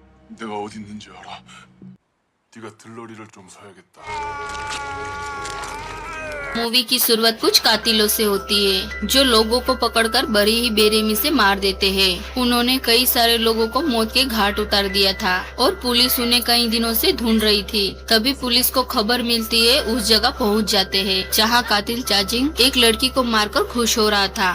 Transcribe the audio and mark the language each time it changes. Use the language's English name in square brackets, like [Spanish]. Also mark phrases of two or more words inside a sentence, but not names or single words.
[Korean] 내가 어디 있는지 알아. 네가 들러리를 좀 서야겠다. [Hindi] मूवी की शुरुआत कुछ कातिलों से होती है जो लोगों को पकड़कर बड़ी ही बेरहमी से मार देते हैं। उन्होंने कई सारे लोगों को मौत के घाट उतार दिया था और पुलिस उन्हें कई दिनों से ढूंढ रही थी। तभी पुलिस को खबर मिलती है, उस जगह पहुंच जाते हैं जहां कातिल चाचिंग एक लड़की को मारकर खुश हो रहा था।